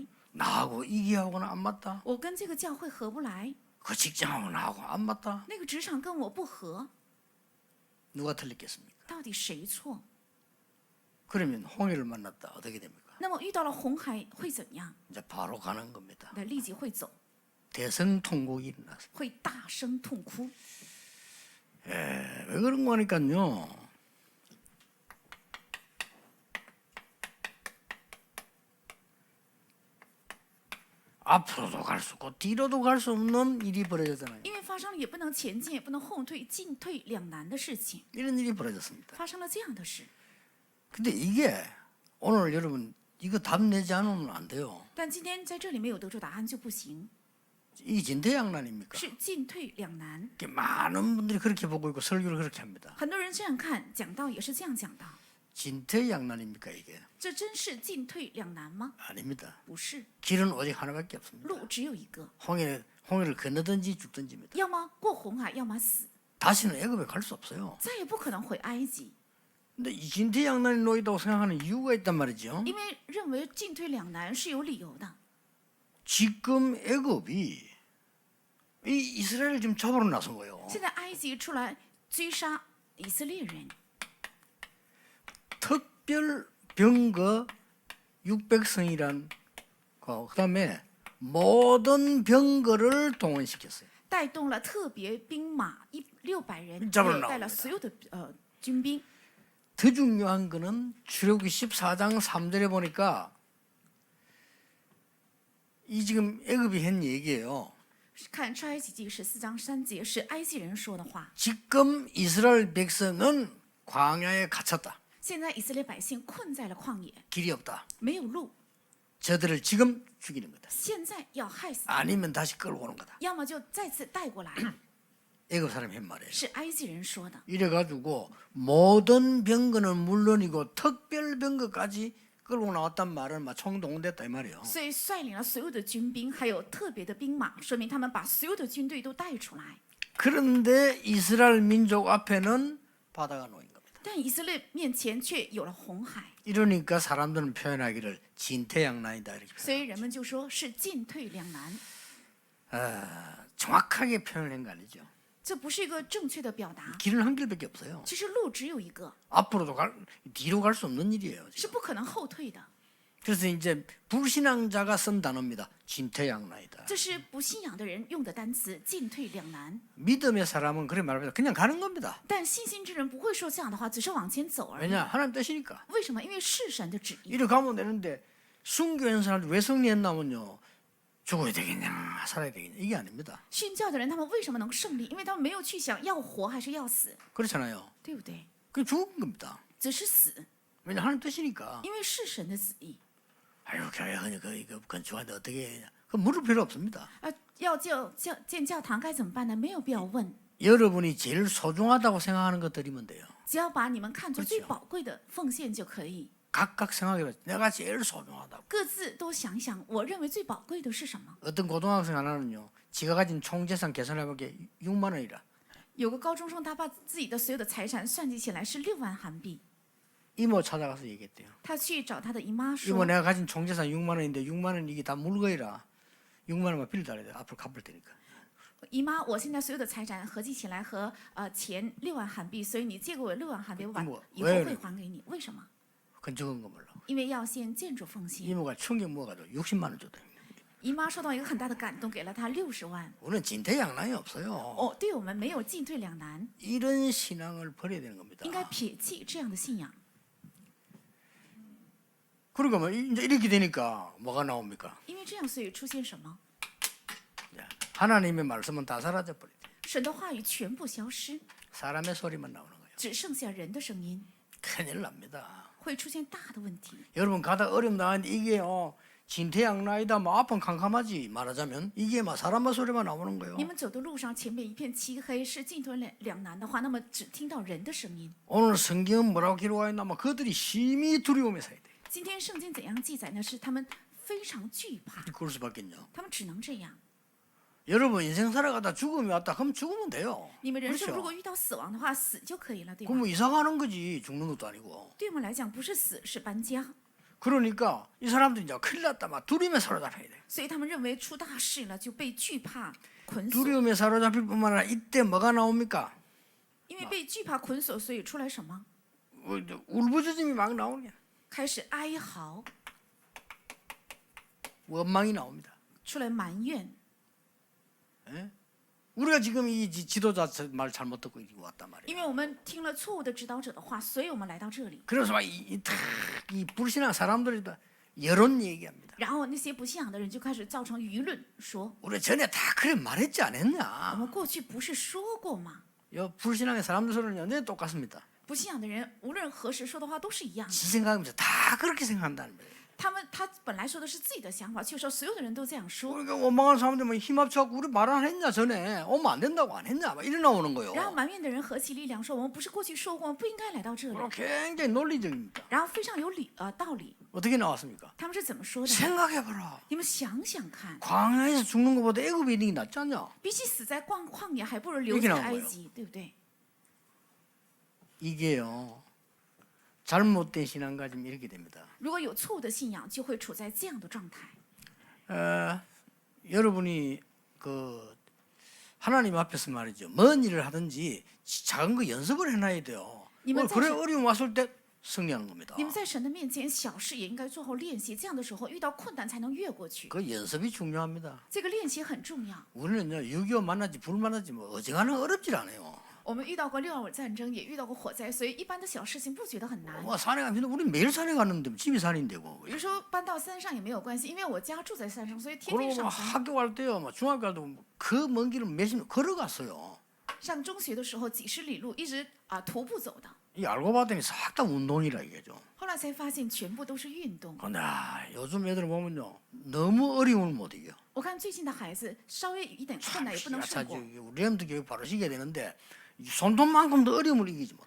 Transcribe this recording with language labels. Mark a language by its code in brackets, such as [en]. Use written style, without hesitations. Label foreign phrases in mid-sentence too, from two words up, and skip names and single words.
[ko] 나하고 이 교회하고는 안 맞다. [zh] 我跟这个教会合不来， [ko] 그 직장하고 나하고 안 맞다. [zh] 那个职场跟我不合， [ko] 누가 틀렸겠습니까? [zh] 到底谁错？ [ko] 그러면 홍해를 만났다. 어떻게 됩니까? [zh] 那么遇到了红海会怎样？ [ko] 이제 바로 가는 겁니다. [zh] 那立即会走， [ko] 대성통곡이 일어났습니다. [zh] 会大声痛哭。 [ko] 왜 그런 거 하니까요. 앞으로도 갈 수 없고 뒤로도 갈 수 없는 일이 벌어졌잖아요. [zh] 因为发生了也不能前进，也不能后退，进退两难的事情， [ko] 이런 일이 벌어졌습니다. [zh] 发生了这样的事。 [ko] 근데 이게 오늘 여러분 이거 답 내지 않으면 안 돼요. [zh] 但今天在这里没有得出答案就不行， [ko] 이 진퇴양난입니까? [zh] 是进退两难。 [ko] 많은 분들이 그렇게 보고 있고 설교를 그렇게 합니다. [zh] 很多人这样看，讲道也是这样讲的， [ko] 진퇴양난입니까 이게? [zh] 这真是进退两难吗？ [ko] 아닙니다. [zh] 不是， [ko] 길은 오직 하나밖에 없습니다. [zh] 路只有一个， [ko] 홍해를 건너든지 죽든지입니다. [zh] 要么过红海，要么死， [ko] 다시는 애굽에 갈 수 없어요. [zh] 再也不可能回埃及。 [ko] 근데 이 진퇴양난이 놓이다고 생각하는 이유가 있단 말이죠. [zh] 因为认为进退两难是有理由的。 [ko] 지금 애굽이 이 이스라엘을 지금 잡으러 나선 거예요. [zh] 现在埃及出来追杀以色列人， [ko] 특별 병거 600성이란 그다음에 모든 병거를 동원시켰어요. [zh] 带动了特别兵马600人， [ko] 잡으러 [zh] 也带了 [ko] 나옵니다. [zh] 所有的军兵。 [ko] 더 중요한 거는 출애굽기 14장 3절에 보니까 이 지금 애굽이 한 얘기예요. [zh] 看出埃及记14章3节是埃及人说的话。 [ko] 지금 이스라엘 백성은 광야에 갇혔다. [zh] 现在以色列百姓困在了旷野， [ko] 길이 없다. [zh] 没有路， [ko] 저들을 지금 죽이는 거다. [zh] 现在要害死他们， [ko] 아니면 다시 끌고 오는 거다. [zh] 要么就再次带过来。 [ko] 애굽 사람이 한 말이에요. [zh] 是埃及人说的。 [ko] 이래가지고 모든 병거는 물론이고 특별 병거까지 끌고 나왔단 말은 막 총동원됐다 이 말이에요. [zh] 所以率领了所有的军兵，还有特别的兵马，说明他们把所有的军队都带出来。 [ko] 그런데 이스라엘 민족 앞에는 바다가 놓인 겁니다. [zh] 但以色列面前却有了红海， [ko] 이러니까 사람들은 표현하기를 진퇴양난이다 이렇게 [zh] 所以人们就说是进退两难。 [ko] 정확하게 표현한 거 아니죠. [zh] 这不是一个正确的表达。 [ko] 길은 한 길밖에 없어요. [zh] 其实路只有一个， [ko] 앞으로도 뒤로 갈 수 없는 일이에요. [zh] 是不可能后退的。 [ko] 그래서 이제 불신앙자가 쓴 단어입니다. 진퇴양난이다. [zh] 这是不信仰的人用的单词，进退两难。 [ko] 믿음의 사람은 그래 말합니다. 그냥 가는 겁니다. [zh] 但信心之人不会说这样的话，只是往前走而已。 [ko] 왜냐? 하나님 뜻이니까. [zh] 为什么？因为是神的旨意。 [ko] 이렇게 가면 되는데 순교한 사람들 왜 승리했나면요. 죽어야 되겠냐 살아야 되겠냐 이게 아닙니다. [zh] 信教的人他们为什么能胜利？因为他们没有去想要活还是要死， [ko] 그렇잖아요. [zh] 对不对？ [ko] 그냥 죽은 겁니다. [zh] 只是死， [ko] 왜냐? 하나님 뜻이니까. [zh] 因为是神的旨意。 [ko] 아유 교회 이거 건축하는데 어떻게 해야 되냐. 그 물을 필요 없습니다. [zh] 要建教堂该怎么办呢？没有必要问， [ko] 여러분이 제일 소중하다고 생각하는 것 드리면 돼요. [zh] 只要把你们看作最 [ko] 그렇죠 [zh] 宝贵的奉献就可以。 [ko] 각각 생각해봐. 내가 제일 소중하다고. [zh] 各自都想一想，我认为最宝贵的是什么？ [ko] 어떤 고등학생 하나는요. 지가 가진 총 재산 계산해보게 6만 원이라. [zh] 有个高中生，他把自己的所有的财产算计起来是6万韩币。 [ko] 이모 찾아가서 얘기했대요. [zh] 他去找他的姨妈 [ko] 이모 [zh] 说 [ko] 내가 가진 총 재산 6만 원인데 6만 원 이게 다 물거이라. 6만 원만 빌려달래. 앞으로 갚을 테니까. ：“ [zh] 姨妈，我现在所有的财产合计起来和钱6万韩币，所以你借给我6万韩币，我把以后会还给你。为什么？ [ko] 건축한 거 몰라. [zh] 因为要献建筑奉献。 [ko] 이모가 충격 먹어가지고 60만 원 줬다. [zh] 姨妈受到一个很大的感动，给了他60万。 [ko] 우리는 진퇴양난이 없어요. [zh] 哦，对我们没有进退两难， [ko] 이런 신앙을 버려야 되는 겁니다. [zh] 应该撇弃这样的信仰。 [ko] 그러니까 뭐 이제 이렇게 되니까 뭐가 나옵니까? [zh] 因为这样，所以出现什么？ [ko] 하나님의 말씀은 다 사라져 버리대. [zh] 神的话语全部消失， [ko] 사람의 소리만 나오는 거예요. [zh] 只剩下人的声音， [ko] 큰일 납니다. [zh] 会出现大的问题。 [ko] 여러분 가다 어려움 나는데 이게요 진퇴양난이다 뭐 아픈 캄캄하지 말하자면 이게 막 사람의 소리만 나오는 거예요. [zh] 你们走的路上前面一片漆黑，是进退两难的话，那么只听到人的声音。 [ko] 오늘 성경은 뭐라고 기록하여 있나? 그들이 심히 두려움에 살야 돼. [zh] 今天圣经怎样记载呢？是他们非常惧怕， [ko] 그럴 수밖엔요. [zh] 他们只能这样。 [ko] 여러분 인생 살아가다 죽음이 왔다 그럼 죽으면 돼요. [zh] 你们人生如果 [ko] 그렇죠? [zh] 遇到死亡的话，死就可以了，对吧 [ko] 그럼 ？ 뭐 이사 가는 거지 죽는 것도 아니고. [zh] 对我们来讲，不是死，是搬家。 [ko] 그러니까 이 사람들이 이제 큰일 났다 막 두려움에 사로잡혀야 돼. [zh] 所以他们认为出大事了，就被惧怕捆锁。 [ko] 두려움에 사로잡힐 뿐만 아니라 이때 뭐가 나옵니까? [zh] 因为被惧怕捆锁，所以出来什么？ [ko] 울부짖음이 막 나오냐? [zh] 开始哀嚎， [ko] 원망이 나옵니다. [zh] 出来埋怨。 [ko] 예? 우리가 지금 이 지도자 말 잘못 듣고 이리 왔단 말이에요. [zh] 因为我们听了错误的指导者的话，所以我们来到这里。 [ko] 그래서 막 이 불신앙 사람들이 다 여론 얘기합니다. [zh] 然后那些不信仰的人就开始造成舆论，说 [ko] 우리 전에 다 그래 말했지 [zh] 我 [ko] 않았냐? [zh] 们过去不是说过吗？ [ko] 요 불신앙의 사람들 소리는 완전히 똑같습니다. [zh] 不信仰的人无论何时说的话都是一样的。 [ko] 지 생각하면서 다 그렇게 생각한다는 거예요. [zh] 他本来说的是自己的想法，却说所有的人都这样说。 [ko] 그러니까 원망하는 사람들 뭐 힘 합쳐갖고 우리 말 안 했냐 전에 오면 안 된다고 안 했냐 막 이래 나오는 거예요. [zh] 然后埋怨的人合起力量说：“我们不是过去说过，我们不应该来到这里。 [ko] 그럼 굉장히 논리적입니다. ” [zh] 然后非常有道理。 [ko] 어떻게 나왔습니까? [zh] 他们是怎么说的？ [ko] 생각해봐라. [zh] 你们想想看， [ko] 광야에서 죽는 것보다 애굽에 있는 게 낫지 않냐? [zh] 比起死在旷野，还不如留 [ko] 이렇게 [zh] 在 [ko] 나온 [zh] 埃 [ko] 거예요 [zh] 及，对不对？ [ko] 이게요 잘못된 신앙가지면 이렇게 됩니다. [zh] 如果有错误的信仰，就会处在这样的状态。 [ko] 여러분이 그 하나님 앞에서 말이죠. 뭔 일을 하든지 작은 거 연습을 해놔야 돼요. 이만 그래 사실- 어려움 왔을 때 승리하는 겁니다. [zh] 你们在神的面前，小事也应该做好练习，这样的时候遇到困难才能越过去。 [ko] 그 연습이 중요합니다. [zh] 这个练习很重要。 [ko] 우리는요 6.25 만나지 불 만나지 뭐 어지간한 어렵질 않아요. [zh] 我们遇到过6.25战争，也遇到过火灾，所以一般的小事情不觉得很难。 [ko] 뭐 산에 가면 우리 매일 산에 갔는데 집이 산인데고. [zh] 有时候搬到山上也没有关系，因为我家住在山上，所以天天 [ko] 그리고 뭐 [zh] 上山。 [ko] 학교 갈 때요, 뭐 중학교 갈 때도 그 먼 길을 몇십 걸어갔어요. [zh] 上中学的时候，几十里路一直徒步走的。 [ko] 이 알고 봤더니 싹 다 운동이라 이게죠. [zh] 后来才发现全部都是运动。 [ko] 근데 요즘 애들 보면요 너무 어려움을 못 이겨. [zh] 我看最近的孩子稍微有一点困难也不能胜过。 [ko] 우리 애들 교육 바로 시켜야 되는데 손톱만큼 더 어려움을 이기지 못해.